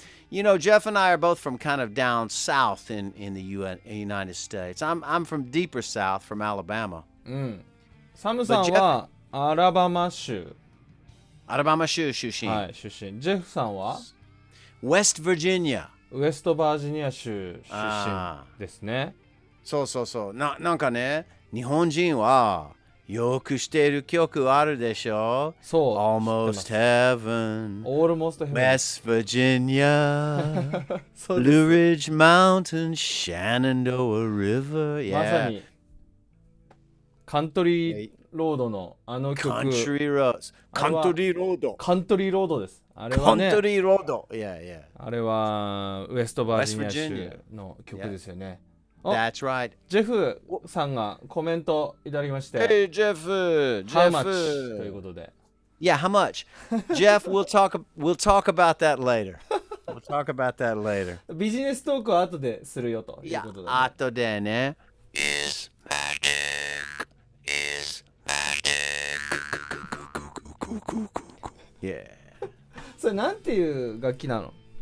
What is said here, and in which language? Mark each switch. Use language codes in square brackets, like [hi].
[en] You know, Jeff and I are both from kind of down south in the United States. I'm from deeper south, from Alabama. [ja] サムさんはアラバマ州。アラバマ州出身。はい、出身。ジェフさんは [en] West Virginia。 [ja] ウエストバージニア州出身ですね。そう。なんかね、日本人はよく知っている曲あるでしょ。そう。 [en] Almost Heaven。 Almost Heaven。 West Virginia。 Blue Ridge Mountain。 Shenandoah River。 [ja] まさにカントリーロードのあの曲。カントリーロードです。あれはね。カントリーロード。 [en] Yeah. [ja] あれはウエストバージニア州の曲ですよね。 [en] That's right. [ja] ジェフさんがコメントいただきまして。 [en] Hey, Jeff. How much? [ja] ということで。 [en] Yeah, how much? Jeff, we'll talk about that later. We'll talk about that later. [ja] ビジネストークは後でするよということで。いや、後でね。 [en] Yeah. [ja] それなんていう楽器なの？